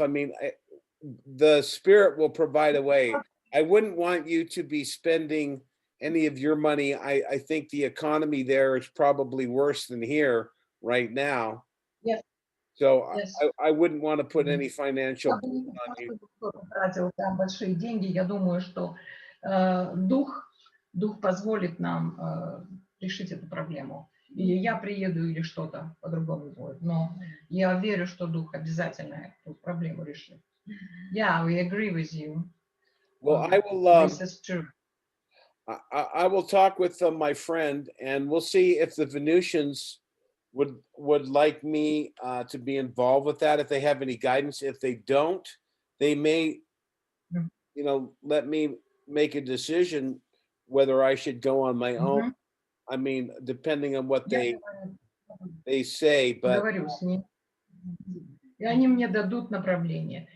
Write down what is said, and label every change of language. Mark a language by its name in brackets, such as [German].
[English] I mean, the spirit will provide a way. I wouldn't want you to be spending any of your money. I think the economy there is probably worse than here right now. Yes. So Yes. I wouldn't want to put any financial [Russian] Я бы не [English] burden on you. [Russian] хотела, чтобы кто-то тратил там большие деньги. Я думаю, что дух позволит нам решить эту проблему. Или я приеду, или что-то по-другому будет. Но я верю, что дух обязательно эту проблему решит. [English] Yeah, we agree with you. Well, I will. This is true. I will talk with my friend, and we'll see if the Venusians would like me to be involved with that. If they have any guidance, if they don't, they may, you know, let me make a decision whether I should go on my own. I mean, depending on what they say, but [Russian] Говорю с ним. И они мне дадут направление.